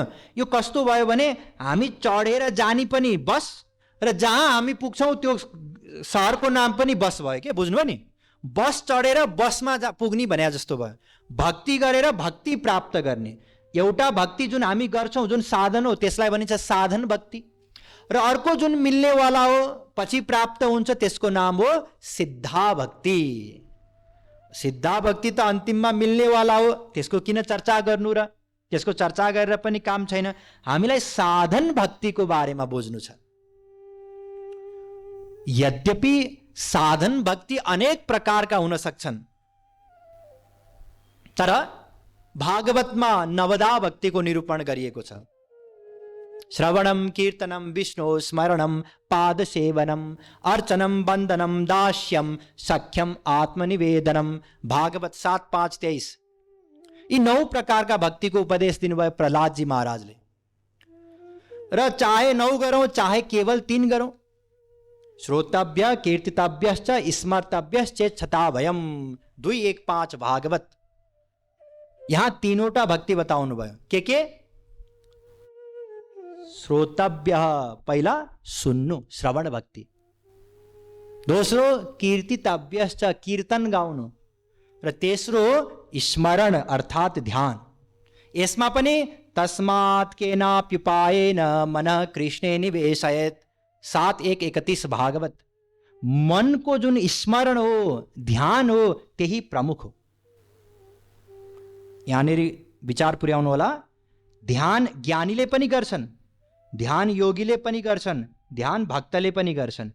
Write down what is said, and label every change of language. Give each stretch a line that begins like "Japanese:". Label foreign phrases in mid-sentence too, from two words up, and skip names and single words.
Nepali: यो कस्तो भयो भने हामी चढेर जानी पनि बस, र जहाँ हामी पुग्छौँ त्यो सहरको नाम पनि बस भयो के। बुझ्नुभयो नि? बस चढेर बसमा पुग्ने भने जस्तो भयो। भक्ति गरेर भक्ति प्राप्त गर्ने एउटा भक्ति जुन हामी गर्छौँ, जुन साधन हो, त्यसलाई भनिन्छ साधन भक्ति। र अर्को जुन मिल्नेवाला हो, पछि प्राप्त हुन्छ, त्यसको नाम हो सिद्धा भक्ति। सिद्धा भक्ति त अन्तिममा मिल्नेवाला हो, त्यसको किन चर्चा गर्नु र? त्यसको चर्चा गरेर पनि काम छैन। हामीलाई साधन भक्तिको बारेमा बुझ्नु छ। यद्यपि साधन भक्ति अनेक प्रकारका हुन सक्छन्, तर भागवतमा नवदा भक्तिको निरूपण गरिएको छ।
Sanskrit: श्रवणम कीर्तनम विष्णु स्मरणम पाद सेवनम अर्चनम वंदनम दास्यम सख्यम आत्मनिवेदनम।
Nepali: भागवत 7:5-23। यी 9 प्रकारका भक्तिको उपदेश दिनुभयो प्रहलाद जी महाराजले। र चाहे 9 गरौं चाहे केवल 3 गरौं,
Sanskrit: श्रोतव्य कीर्तितव्यश्च स्मर्तव्यश्चेच्छता भयम।
Nepali: 2:1-5 भागवत। यहाँ 3वटा भक्ति बताउनु भयो। के? श्रोतव्य, पहिला सुन्नु, श्रवण भक्ति। दोस्रो कीर्तितव्यश्च, कीर्तन गाउनु। र तेस्रो स्मरण अर्थात ध्यान। यसमा पनि
Sanskrit: तस्मात् केनाप्युपायेन मनः कृष्णे निवेशयेत्।
Nepali: 7:1-31 भागवत। मन को जुन स्मरण हो, ध्यान हो, त्यही प्रमुख हो। यहाँनिर विचार पुर्याउनु होला। ध्यान ज्ञानीले पनि गर्छन्, ध्यान योगीले पनि गर्छन्, ध्यान भक्तले पनि गर्छन्।